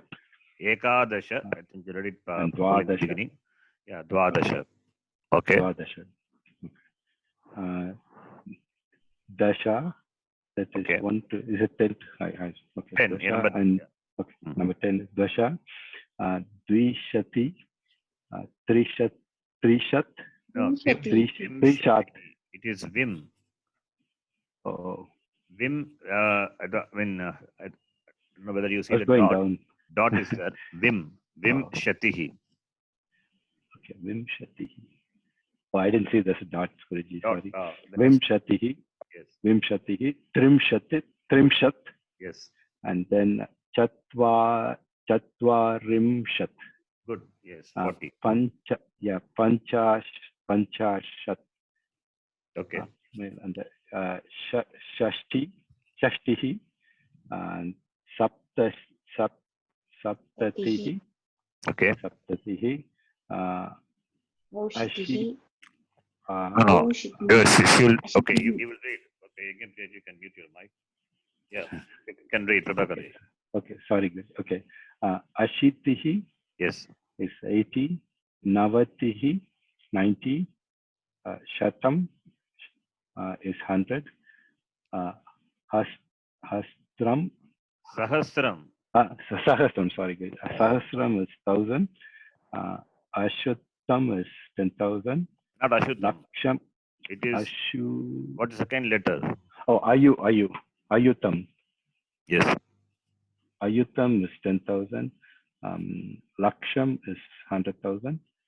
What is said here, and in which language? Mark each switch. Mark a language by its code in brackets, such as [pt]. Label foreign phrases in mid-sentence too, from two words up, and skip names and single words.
[en] Ekadasha. I think you read it And properly in the Dvadasha. beginning. Yeah, Dvadasha. Okay. [sa] Dvadasha. Dasha. [en] That is Okay. 1 to. Is it 10? Okay. 10. Dasha Yeah, number, and okay. Mhm. Number 10 is Dasha. Dvishati. Trishat. no, Trishat. It is Vim. Oh, Vim. I don't know whether you see I was the going dot. down. Dot is there. Vim. Vim Oh. Shatihi. Okay, Vimshatihi. Oh, I didn't see this dot, Guruji. Dot. Sorry. That is- Vimshatihi. Yes. [sa] Vimshatihi. Trimshat. [en] Yes. And then Chatvarimshat. Good. Yes. 40. Panchashat. Okay. And Shashtihi. And Saptatihi. Okay. Saptatihi. Oshitihi. No. Yes. Okay. You will read. Okay. You can mute your mic. Yeah. You can read. Prabhakarji. Okay. Sorry. Okay. Ashitihi Yes. is 80. Navatihi, 90. Shatam is 100. Hastram. Sahasram. Sahasram, sorry guys. Sahasram is 1000. Ashuttam is 10,000. Not Ashuddham. Laksham. It is, Ashu. what is the second letter? Oh, Ayutam. Yes. Ayutam is 10,000. Laksham is 100,000.